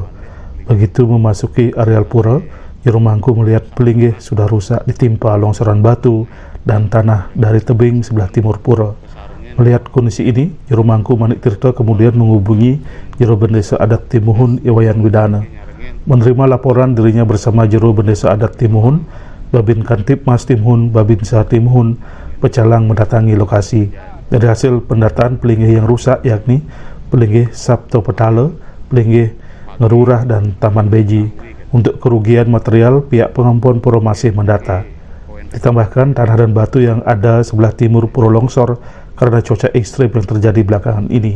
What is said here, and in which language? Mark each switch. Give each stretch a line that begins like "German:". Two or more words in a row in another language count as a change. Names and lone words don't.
Indonesian: Begitu memasuki areal pura, Juru Mangku melihat pelinggih sudah rusak ditimpa longsoran batu dan tanah dari tebing sebelah timur pura. Melihat kondisi ini, Juru Mangku Manik Tirta kemudian menghubungi Juru Bendesa Adat Timuhun Iwayan Widana. Menerima laporan dirinya bersama Juru Bendesa Adat Timuhun, Babin Kantipmas Timuhun, Babinsa Timuhun, Pecalang mendatangi lokasi. Dari hasil pendataan pelinggih yang rusak yakni pelinggih Sabto Petala, pelinggih Ngerurah dan Taman Beji. Untuk kerugian material, pihak pengampun pura masih mendata. Ditambahkan tanah dan batu yang ada sebelah timur pura longsor karena cuaca ekstrim yang terjadi belakangan ini.